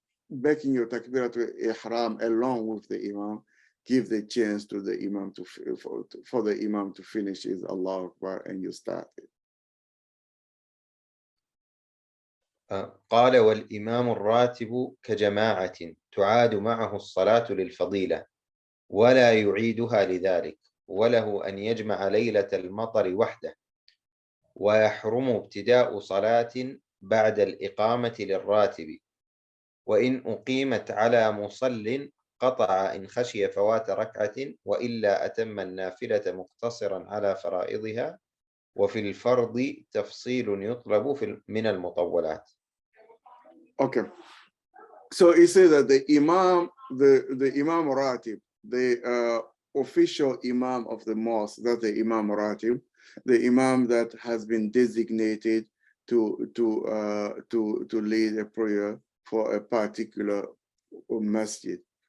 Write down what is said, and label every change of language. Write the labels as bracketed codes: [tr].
[en] making your takbiratul ihram along with the imam, give the chance to the imam for the imam to finish his Allahu Akbar and you start it. [ar] قال والإمام الراتب كجماعة تعاد معه الصلاة للفضيلة ولا يعيدها لذلك وله أن يجمع ليلة المطر وحده ويحرم ابتداء صلاة بعد الإقامة للراتب وإن أقيمت على مصل قطع إن خشي فوات ركعة وإلا أتم النافلة مقتصرا على فرائضها وفي الفرض تفصيل يطلب من المطولات. [en] Okay, so he says that the imam, the imam ratib, the official imam of the mosque, that's the imam ratib, the imam that has been designated to lead a prayer for a particular masjid.